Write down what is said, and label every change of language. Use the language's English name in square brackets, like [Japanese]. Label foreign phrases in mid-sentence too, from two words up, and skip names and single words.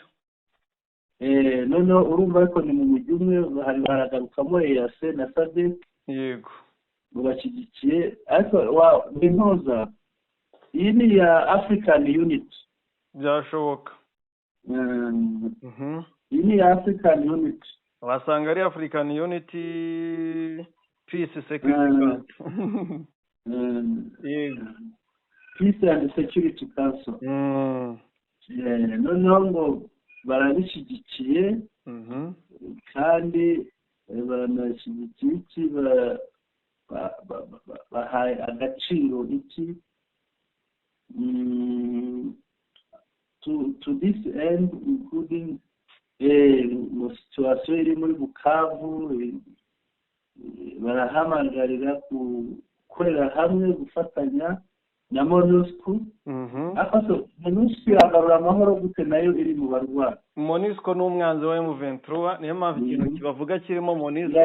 [Kinyarwanda] noneho urumva ariko ni mu mujyi umwe, haragarukamo EAC na SADC. yego bashyigikiye, ariko intoza iyi ni ya African Unity. byashoboka. iyi ni ya African Unity, wasanga ari African Unity Peace Security yego Peace and Security Council. noneho ngo barabishyigikiye, kandi banashyigikiye iki, bahaye agaciro iki [English] to this end, [Kinyarwanda] including mu situation iri muri Bukavu. barahamagarira gukorera hamwe, gufatanya na MONUSCO. MONUSCO iragarura amahoro gute nayo iri mu barwanyi? MONUSCO ni umwanzi wa M23, niyo mpamvu ikintu kibavuga kirimo MONUSCO